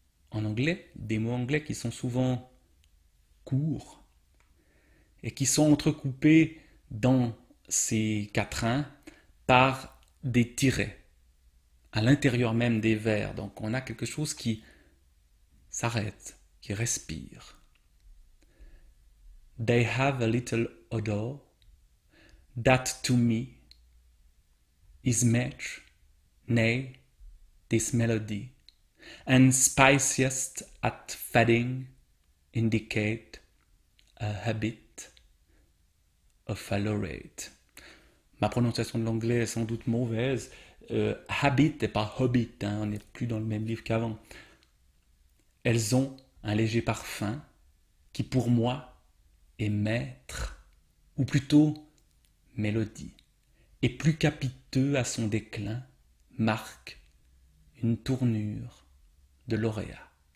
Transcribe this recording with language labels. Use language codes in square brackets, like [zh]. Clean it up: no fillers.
[fr] En anglais, des mots anglais qui sont souvent courts et qui sont entrecoupés dans ces quatrains par des tirets à l'intérieur même des vers. Donc on a quelque chose qui s'arrête, qui respire. [en] They have a little odor that to me is match, nay, this melody, and spiciest at fading indicate a habit of a laureate. [fr] Ma prononciation de l'anglais est sans doute mauvaise. Habit et pas hobbit, hein, on n'est plus dans le même livre qu'avant. Elles ont un léger parfum qui pour moi est maître, ou plutôt mélodie, et plus capiteux à son déclin, marque une tournure de lauréat.